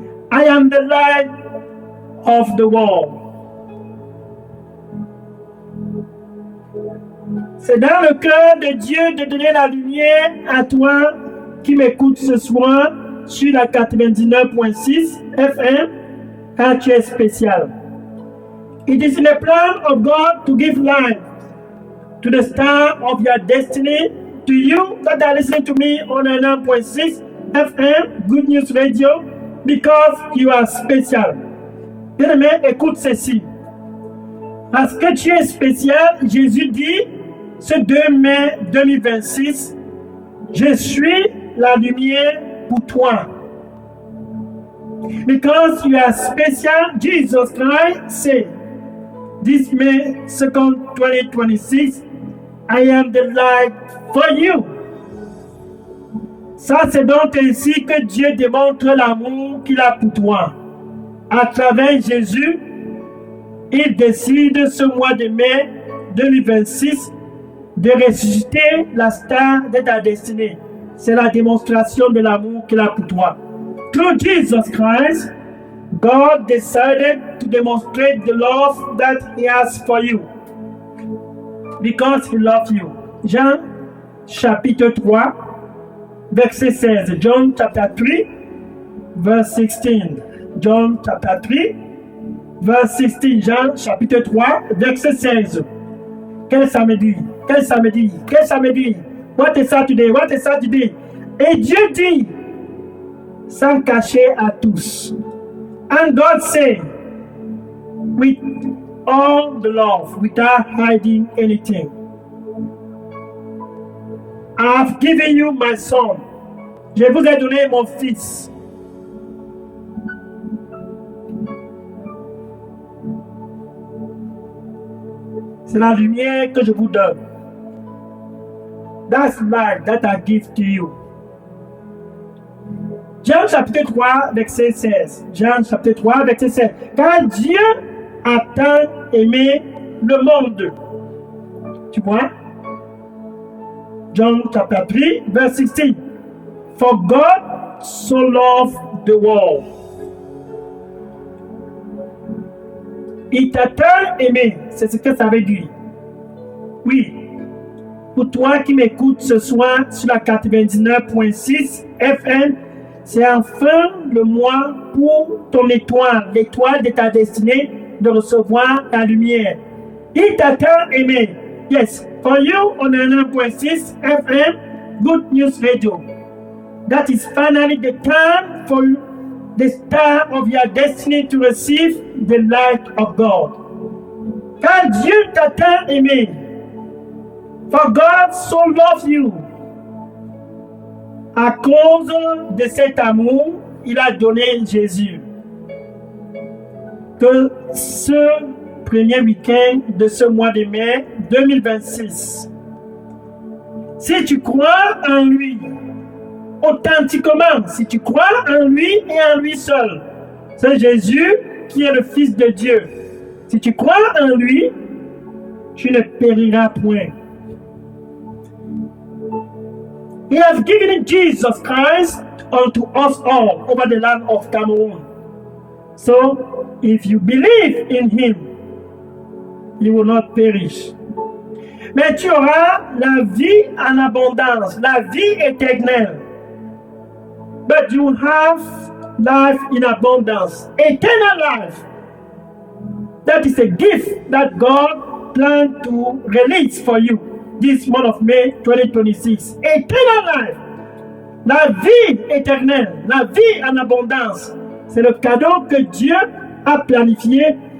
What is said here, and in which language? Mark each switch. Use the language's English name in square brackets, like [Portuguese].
[English] I am the light of the world. [French] C'est dans le cœur de Dieu de donner la lumière à toi qui m'écoutes ce soir sur la 99.6 FM quand tu es spécial. [English] It is in the plan of God to give light to the star of your destiny, to you that are listening to me on 99.6 FM, Good News Radio, because you are special. [French] Bien-aimé, écoute ceci. Parce que tu es spécial, Jésus dit, ce 2 mai 2026, je suis la lumière pour toi. [English] Because you are special, Jesus Christ said, this May 2nd, 2026, I am the light for you. [French] Ça, c'est donc ainsi que Dieu démontre l'amour qu'il a pour toi. À travers Jésus, il décide ce mois de mai 2026 de ressusciter la star de ta destinée. C'est la démonstration de l'amour qu'il a pour toi. [English] Through Jesus Christ, God decided to demonstrate the love that He has for you. Because He loves you. [French] Jean chapitre 3, verset 16. [English] John chapter 3, verse 16. John chapter 3, verse 16. [French] Jean chapitre 3, verset 16. Quel samedi? [English] Quel samedi? Quel samedi? What is Saturday? What is Saturday? [French] Et Dieu dit, sans cacher à tous. [English] And God said, with all the love, without hiding anything, I have given you my son. [French] Je vous ai donné mon fils. C'est la lumière que je vous donne. [English] That's light that I give to you. [French] Jean chapitre 3, verset 16. Jean chapitre 3, verset 16. Car Dieu a tant aimé le monde. Tu vois? [English] John chapter 3, verse 16. For God so loved the world. [French] Il t'a tant aimé. C'est ce que ça veut dire. Oui. Pour toi qui m'écoutes ce soir sur la 99.6 FM, c'est enfin le mois pour ton étoile, l'étoile de ta destinée, de recevoir ta lumière. Il t'a tant aimé. [English] Yes, for you on 1.6 FM, Good News Radio. That is finally the time for the star of your destiny to receive the light of God. [French] Car Dieu t'a tant aimé. [English] For God so loves you. [French] À cause de cet amour, il a donné Jésus. Que ce premier week-end de ce mois de mai 2026, si tu crois en lui, authentiquement, si tu crois en lui et en lui seul, c'est Jésus qui est le Fils de Dieu. Si tu crois en lui, tu ne périras point. [English] He has given Jesus Christ unto us all over the land of Cameroon. So, if you believe in him, you will not perish. [French] Mais tu auras la vie en abondance, la vie éternelle. [English] But you have life in abundance, eternal life. That is a gift that God planned to release for you this month of May 2026. Eternal life. [French] La vie éternelle, la vie en abondance. C'est le cadeau que Dieu a planifié